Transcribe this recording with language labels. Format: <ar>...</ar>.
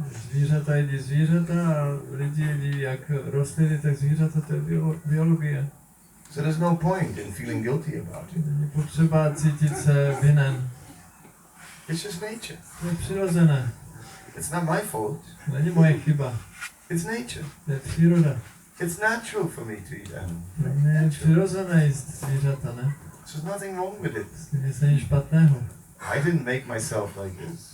<cs>Zvířata jedí zvířata a lidi jedí jak rostliny, tak zvířata, to je biologie.</cs> <en>So there's no point in feeling guilty about it.</en> <cs>Není potřeba cítit se vinen.</cs> <en>It's just nature.</en> <cs>To je přirozené.</cs> <en>It's not my fault.</en> <cs>Není moje chyba.</cs> <en>It's nature.</en> <cs>To je příroda.</cs> <en>It's natural for me to eat animals.</en> <cs>Ne, je přirozené jíst zvířata, ne?</cs> <en>There's nothing wrong with it.</en> <cs>Nic není špatného.</cs> <en>I didn't make myself like this.</en>